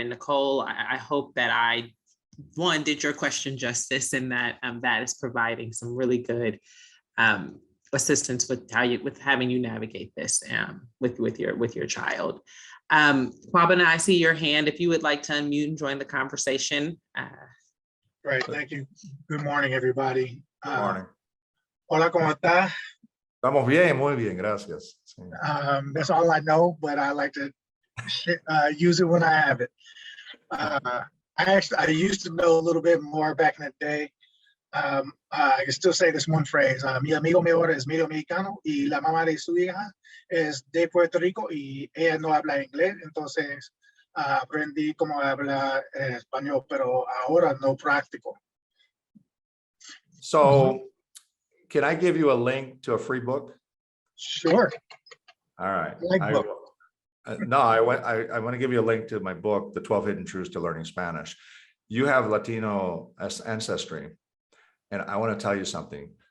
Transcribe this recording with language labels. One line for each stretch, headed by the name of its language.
English: And Nicole, I hope that I, one, did your question justice and that that is providing some really good assistance with having you navigate this with your child. Kwabena, I see your hand. If you would like to unmute and join the conversation. Great, thank you. Good morning, everybody. Good morning.
Spanish: Hola, ¿cómo está? Estamos bien, muy bien, gracias.
English: That's all I know, but I like to use it when I have it. I used to know a little bit more back in the day. I can still say this one phrase.
Spanish: Mi amigo mayor es medio mexicano y la mamá de su hija es de Puerto Rico y ella no habla inglés. Entonces aprendí cómo hablar español, pero ahora no practico.
English: So can I give you a link to a free book? Sure. All right. I like books. No, I want to give you a link to my book, The 12 Hidden Truths to Learning Spanish. You have Latino ancestry, and I want to tell you something.